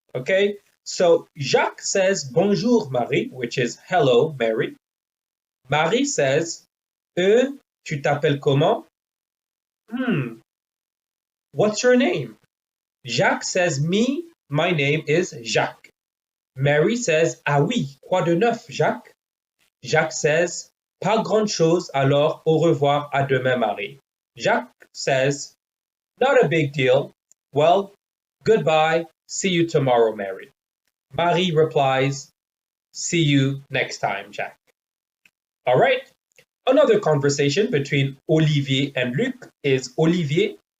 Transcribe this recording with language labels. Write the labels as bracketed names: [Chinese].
[English] Okay, so Jacques says [French] bonjour Marie, [English] which is hello Mary. [French] Marie says, tu t'appelles comment? [English] What's your name? Jacques says, me, my name is Jacques. [French] Mary says, ah oui, quoi de neuf, Jacques? Jacques says, pas grand chose, alors au revoir, à demain, Marie. [English] Jacques says, not a big deal. Well, goodbye, see you tomorrow, Mary. Marie replies, see you next time, Jacques. All right. Another conversation between Olivier and Luc is Olivier